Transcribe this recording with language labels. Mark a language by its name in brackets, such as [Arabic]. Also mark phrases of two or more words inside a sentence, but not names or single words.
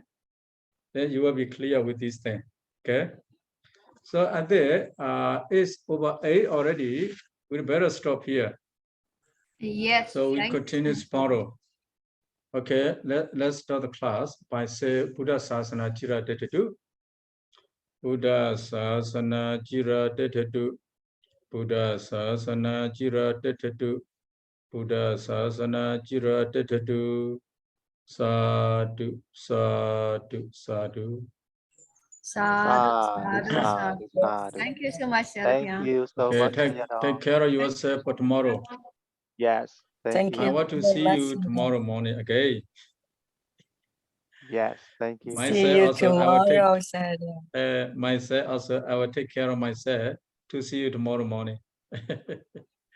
[English] Then you will be clear with these things. Okay. So and there is over 8 already. We better stop here. Yes. So we thank continue you. tomorrow. Okay, let's start the class by say [Pali] Buddha Sasana Jira Detetu. Buddha Sasana Jira Detetu. Buddha Sasana Jira Detetu. Buddha Sasana Jira Detetu. Sadhu, sadhu, sadhu. Sadhu, Sadhu, sadhu. sadhu. [English] Thank you so much, Thank Sylvia. you so Okay, much, take Sayadaw. care of yourself for tomorrow. Yes, thank Thank I you. you. want to God see bless you you. tomorrow morning again. Yes, thank you. My- See you also, I will take- tomorrow, Saturday. Myself also, I will take care of myself to see you tomorrow morning.